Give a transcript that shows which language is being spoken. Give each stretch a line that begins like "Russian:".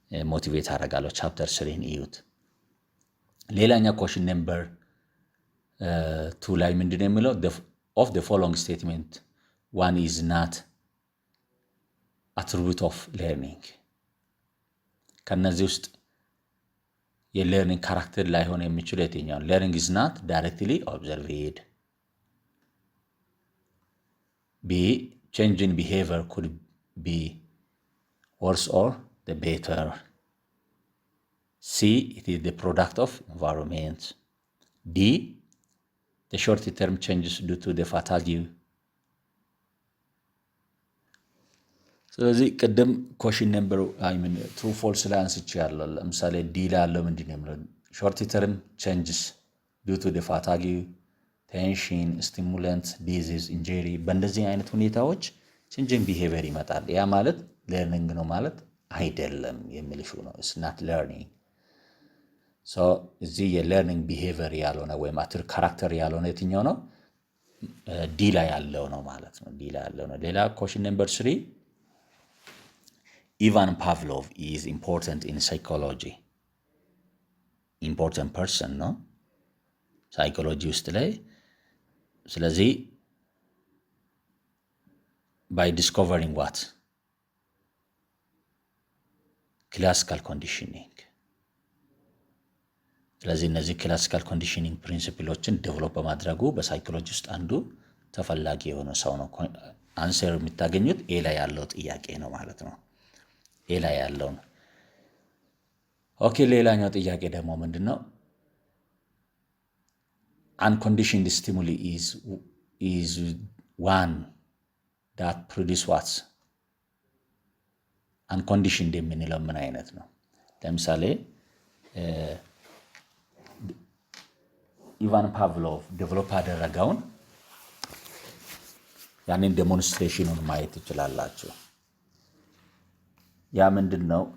Amharic: ሞቲቬት አደርጋለሁ። ቻፕተር 3 እዩት። ሌላኛ
English: question number 2
Amharic: ላይ ምንድነው የሚለው
English: of the following statement one is not attribute of learning.
Amharic: ከነዚህ ውስጥ የለርኒንግ ካራክተር ላይሆን የሚችለው የትኛው?
English: learning is not directly observed. B, change in behavior could be worse or the better. C, it is the product of environment. D, the short-term changes due to the fatigue.
Amharic: ስለዚህ ቅድም ኮሽን ነምበር ትሩ ፎልስ ላይ አንስቻለሁ። ለምሳሌ ዲ ላይ ያለው ምንድን ነው የሚለው ሾርት ተርም ቼንጅስ ዲው ቱ ፋታጊ ቴንሽን ስቲሙላንት ዲዚዝ ኢንጀሪ በእንደዚህ አይነት ሁኔታዎች ቼንጅን ቢሄቪየር ይመጣል። ያ ማለት ለርኒንግ ነው ማለት አይደለም የሚልሹ ነው።
English: ኢትስ ናት ለርኒንግ።
Amharic: ሶ እዚህ የለርኒንግ ቢሄቪየር ያልሆነ ወይም አትር ካራክተር ያልሆነ የትኛው ነው? ዲ ላይ ያለው ነው ማለት ነው። ዲ ላይ ያለው ነው። ሌላ ኮሽን ነምበር 3
English: Ivan Pavlov is important in psychology. Important person, no? Psychology
Amharic: ውስጥ ላይ ስለዚህ
English: by discovering what? Classical conditioning.
Amharic: ስለዚህ እነዚህ ክላሲካል ኮንዲሽኒንግ ፕሪንሲፕሎችን ዴቨሎፕ በማድረጉ በሳይኮሎጂ ውስጥ አንዱ ተፈላጊ የሆነ ሰው ነው። አንሰር የምታገኙት ኤ ላይ ያለው ጥያቄ ነው ማለት ነው። ኤ ላይ ያለው ነው። ኦኬ ሌላኛው ጥያቄ ደግሞ ምንድነው?
English: unconditioned stimuli is one that produce what?
Amharic: unconditioned የምንለው ምን አይነት ነው? ለምሳሌ ኢቫን ፓቭሎቭ ዴቨሎፕ አደረገውን ያንን ዴሞንስትሬሽኑን ማየት ትችላላችሁ። ያ ምንድነው?